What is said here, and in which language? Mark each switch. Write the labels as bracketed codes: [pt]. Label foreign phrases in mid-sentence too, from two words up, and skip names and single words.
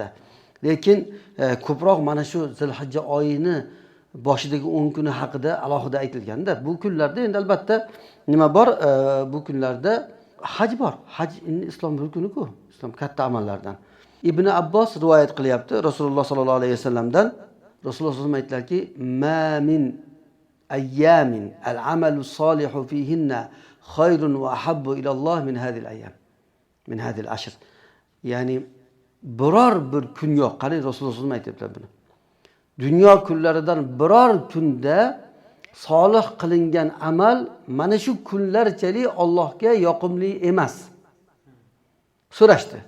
[uz] Lekin ko'proq mana shu Zilhijja oyini boshidagi 10 kuni haqida alohida aytilganda, bu kunlarda endi albatta nima bor? Bu kunlarda haj bor. Haj islom rukuni-ku, islom katta amallardan. Ibn Abbos rivoyat qilyapti Rasululloh [ar] صلى الله عليه وسلمdan. [uz] Rasululloh [ar] صلى الله عليه وسلم [uz] aytdilarki, [ar] "ما من أيام العمل الصالح فيهن خير وأحب إلى الله من هذه الأيام، من هذه العشر." [uz] Ya'ni biror bir kun yo'q. Qarang, Rasululloh [ar] صلى الله عليه وسلم [uz] aytibdilar buni. Dunyo kunlaridan biror kunda solih qilingan amal mana shu kunlarchalik Allohga yoqimli emas. So'rashdi.